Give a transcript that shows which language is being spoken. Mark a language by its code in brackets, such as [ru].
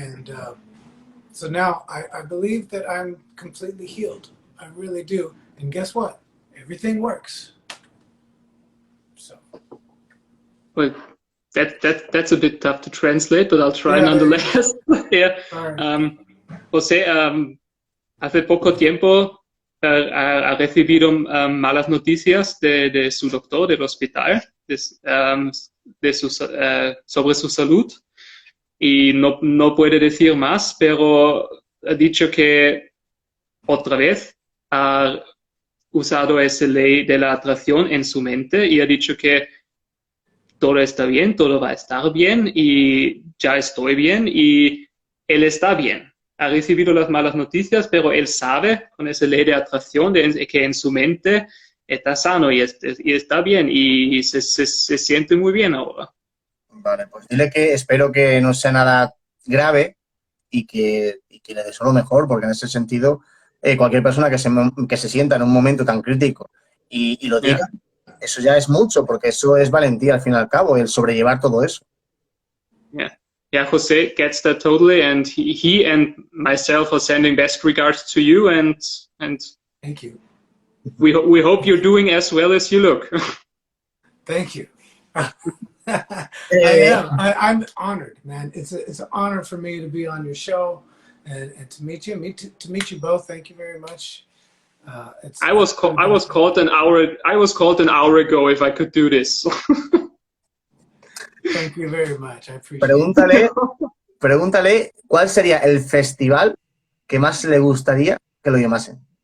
[en] And so now I believe that I'm completely healed. I really do. And guess what? Everything works. So. Well, that's a bit tough to translate, but I'll try Yeah, nonetheless. Yeah. [es] José, hace poco tiempo ha recibido malas noticias de su doctor del hospital sobre su salud y no puede decir más, pero ha dicho que otra vez ha usado esa ley de la atracción en su mente y ha dicho que todo está bien, todo va a estar bien y ya estoy bien y él está bien. Ha recibido las malas noticias, pero él sabe con esa ley de atracción que en su mente está sano y está bien y se siente muy bien ahora. Vale, pues dile que espero que no sea nada grave y que le deseo lo mejor, porque en ese sentido, cualquier persona que se sienta en un momento tan crítico y lo diga, eso ya es mucho, porque eso es valentía al fin y al cabo, el sobrellevar todo eso. [en] Yeah, Jose gets that totally, and he and myself are sending best regards to you, and thank you. We hope you're doing as well as you look. Thank you. I am. I'm honored, man. It's an honor for me to be on your show and to meet you. To meet you both. Thank you very much. I was called an hour ago if I could do this. Thank you very much. I appreciate it. [es] Pregúntale cuál sería el festival que más le gustaría que lo llamasen.